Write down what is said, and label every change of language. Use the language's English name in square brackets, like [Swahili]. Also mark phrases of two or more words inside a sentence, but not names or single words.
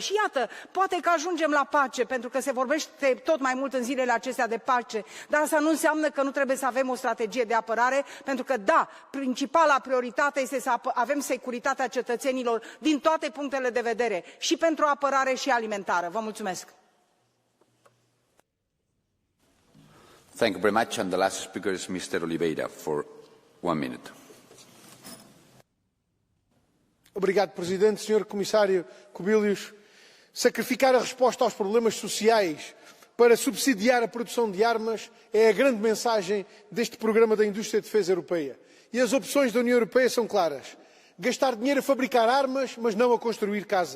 [Romanian] Și iată, poate că ajungem la pace, pentru că se vorbește tot mai mult în zilele acestea de pace, dar asta nu înseamnă că nu trebuie să avem o strategie de apărare, pentru că, da, principala prioritate este să avem securitatea cetățenilor din toate punctele de vedere, și pentru apărare și alimentară. Vă mulțumesc! [English] Thank you very much. And the last speaker is Mr. Oliveira for 1 minute. [Portuguese] Obrigado, Presidente. Senhor Comissário Kubilius, sacrificar a resposta aos problemas sociais para subsidiar a produção de armas é a grande mensagem deste programa da indústria de defesa europeia. E as opções da União Europeia são claras. Gastar dinheiro a fabricar armas, mas não a construir casas.